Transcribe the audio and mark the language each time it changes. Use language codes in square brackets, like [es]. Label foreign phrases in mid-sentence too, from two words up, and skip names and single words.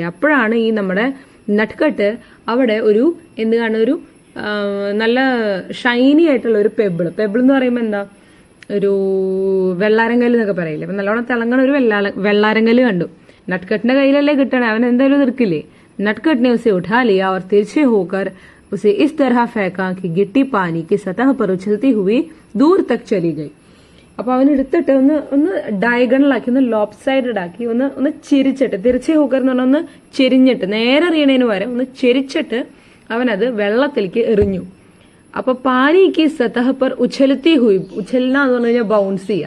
[ml] അപ്പോഴാണ് ഈ നമ്മുടെ നട്ട്കട്ട് അവിടെ ഒരു എന്താണ് ഒരു നല്ല ഷൈനി ആയിട്ടുള്ള ഒരു പെബിൾ എന്ന് പറയുമ്പോൾ എന്താ, ഒരു വെള്ളാരങ്കല്ല് എന്നൊക്കെ പറയില്ലേ. അപ്പൊ നല്ലോണം തിളങ്ങണ ഒരു വെള്ളാരങ്കല്ല് കണ്ടു. നട്ട്കട്ടിന്റെ കയ്യിലല്ലേ കിട്ടണേ, അവൻ എന്തായാലും നിൽക്കില്ലേ. [hi] नटखट ने उसे उठा लिया और तिरछे होकर उसे इस तरह फेंका कि गिट्टी पानी की सतह पर उछलती हुई दूर तक चली गई. [ml] അപ്പൊ അവൻ എടുത്തിട്ട് ഒന്ന് ഡയഗണലാക്കി, ഒന്ന് [en] lop sided [ml] ആക്കി, ഒന്ന് ചെരിച്ചിട്ട്, [hi] तिरछे होकर [ml] എന്ന് പറഞ്ഞാൽ ഒന്ന് ചെരിഞ്ഞിട്ട്, നേരെ എറിയണേന് പകരം ഒന്ന് ചെരിച്ചിട്ട് അവനത് വെള്ളത്തിലേക്ക് എറിഞ്ഞു. അപ്പൊ [hi] पानी की सतह पर उछलती हुई, [ml] ഉछലന എന്ന് പറഞ്ഞു കഴിഞ്ഞാൽ ബൗൺസ് ചെയ്യാം.